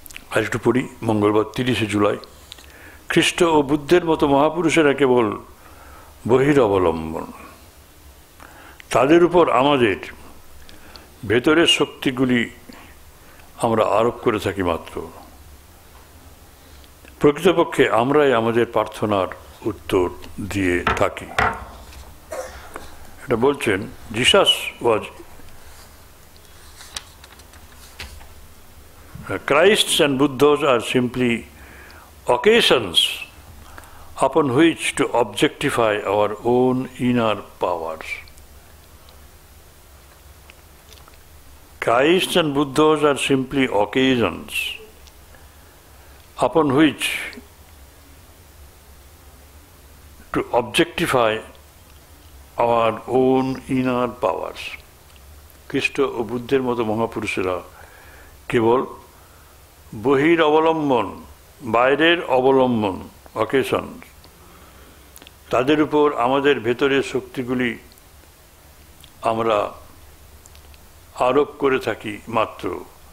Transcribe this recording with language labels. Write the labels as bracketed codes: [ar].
[bn] আর একটু পড়ি, মঙ্গলবার 30শে জুলাই। খ্রিস্ট ও বুদ্ধের মতো মহাপুরুষেরা কেবল বহির অবলম্বন, তাদের উপর আমাদের ভেতরের শক্তিগুলি আমরা আরোপ করে থাকি মাত্র। প্রকৃতপক্ষে আমরাই আমাদের প্রার্থনার উত্তর দিয়ে থাকি। এটা বলছেন [en] Jesus was Christ and Buddhas are simply occasions upon which to objectify our own inner powers. Christ and Buddhas are simply occasions upon which to objectify our own inner powers. [bn] খ্রিস্ট ও বুদ্ধের মতো মহাপুরুষেরা কেবল বহির অবলম্বন, বাইরের অবলম্বন, অকেশন, তাদের উপর আমাদের ভেতরের শক্তিগুলি আমরা আরোপ করে থাকি মাত্র।